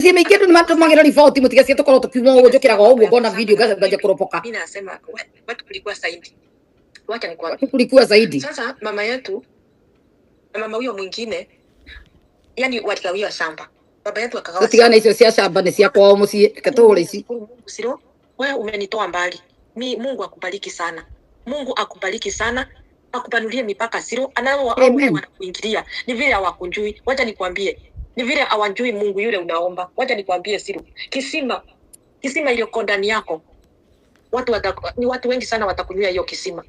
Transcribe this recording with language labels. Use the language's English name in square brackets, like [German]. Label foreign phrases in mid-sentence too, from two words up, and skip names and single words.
[Kikuyu] Mĩciĩ mĩingĩ andũ nĩ matũmagĩra riboti, mũtigacie tũkorwo tũkiuma ũguo, njũkĩraga o ũguo, ngona video, ngaja, ngaja kũropoka. [Swahili] Mimi nasema, we-, watu kulikuwa zaidi. Wacha nikwambie. Watu kulikuwa zaidi. Sasa mama yetu, na mama huyo mwingine, yani, waligawiwa shamba. Baba yetu akagawa Tũtigane shamba. [Kikuyu] icio cia shamba, nĩ cia kwao mũciĩ, reke tũhũre ici. [Swahili] Mungu, Siro, wewe umenitoa mbali. Mi-, Mungu akubariki sana. Mungu akubariki sana. Akupanulie mipaka, Siro. Anao, hao Amen. wanakuingilia. Ni vile hawakujui. Wacha nikwambie. Ni vile hawajui Mungu yule unaomba. Wacha nikwambie, Siro. Kisima, kisima iliyoko ndani yako. Watu wata-, ni watu wengi sana watakunywa hiyo kisima.